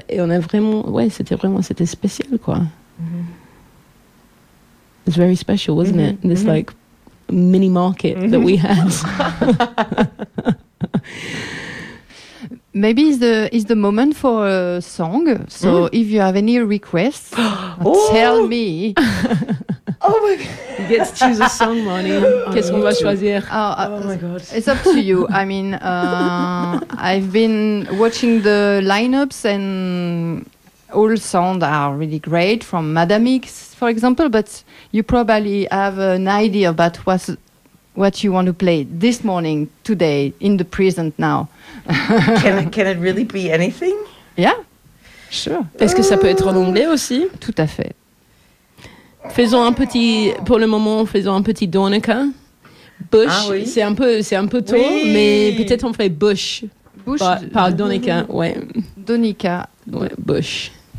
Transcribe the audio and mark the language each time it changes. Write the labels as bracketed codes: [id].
[fr] Et on a vraiment, ouais, c'était spécial, quoi. Mm-hmm. [en] It's very special, wasn't it? This, like, mini market that we had. Maybe it's the moment for a song. So if you have any requests, tell me. Oh my God. You get to choose a song, Marnie. [fr] Qu'est-ce qu'on va choisir? [en] Oh my God. It's up to you. I mean, I've been watching the lineups and all sounds are really great from Madame X, for example, but you probably have an idea about what you want to play this morning, today, in the present now. can it really be anything? Yeah. Sure. [fr] Est-ce que ça peut être en anglais aussi? Tout à fait. Faisons un petit, pour le moment, faisons un petit Donica. Bush, ah, oui. c'est un peu tôt, oui. Mais peut-être on fait Bush. Bush. Par Donica, ouais. Donica. Ouais, Bush.